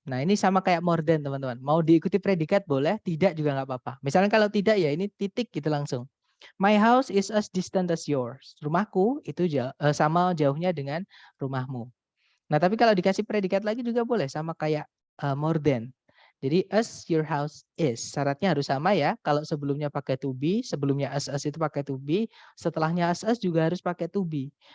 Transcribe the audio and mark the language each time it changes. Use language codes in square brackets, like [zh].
[id] Nah, ini sama kayak more than, teman-teman. Mau diikuti predikat boleh, tidak juga nggak apa-apa. Misalnya kalau tidak ya ini titik gitu langsung. [en] My house is as distant as yours. [id] Rumahku itu sama jauhnya dengan rumahmu. Nah, tapi kalau dikasih predikat lagi juga boleh, sama kayak more than. Jadi [en] as your house is, [id] syaratnya harus sama ya. Kalau sebelumnya pakai to be, sebelumnya as itu pakai to be, setelahnya as juga harus pakai to be.